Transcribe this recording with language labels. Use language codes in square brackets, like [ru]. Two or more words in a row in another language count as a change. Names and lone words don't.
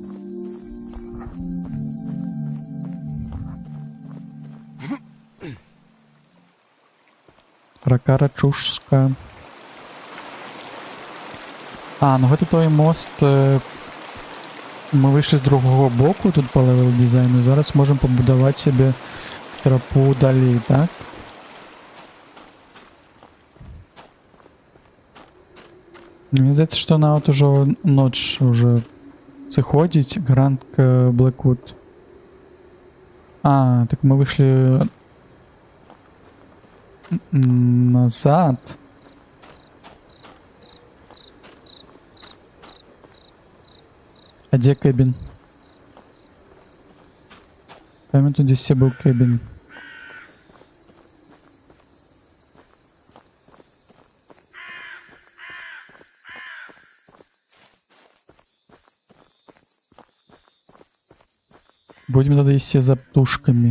[be] Рака Рачушска. Ну гэта той мост. Мы выйшлі з другого боку тут по [en] level design. [be] Зараз можем пабудаваць себе тропу далей, так? Мне здаецца, што нават ужо ноч уже сыходзіць. Гранд Блэквуд. Так мы выйшлі назад. [ru] А где кэбин? Памятаю, тут здесь был кэбин. Будем тогда идти за птушками.